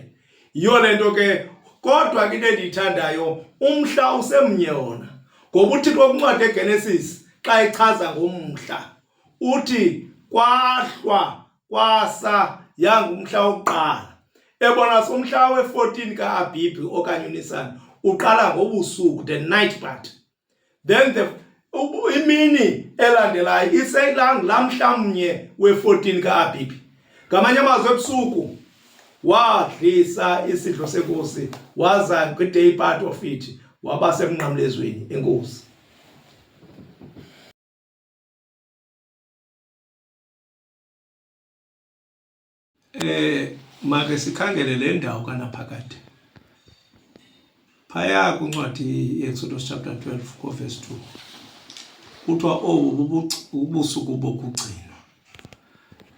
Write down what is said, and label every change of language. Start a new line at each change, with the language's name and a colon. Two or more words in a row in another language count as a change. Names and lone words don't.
Xhosa: Yiyo le nto ke, kodwa ke into endiyithandayo, umhla usemnye wona, ngoba uThixo kwincwadi yeGenesis xa echaza ngomhla uthi kwahlwa kwasa yangumhla wokuqala. Ebona somhla we-14 kaAbhibhi okanye uNisani uqala ngobusuku,
English: the night part.
Xhosa: Then imini elandelayo iselangulaa mhlamnye we-14 kaAbhibhi. Ngamanye amazwi ebusuku wadlisa isidlo senkosi, waza kwi-
English: day part of it,
Xhosa: waba semnqamlezweni. Enkosi. Make sikhangele le ndawo kanaphakade phaya kwincwadi ye-Exodus
English: chapter 12 verse 2
Xhosa: kuthiwa obu ubusuku bokugcinwa.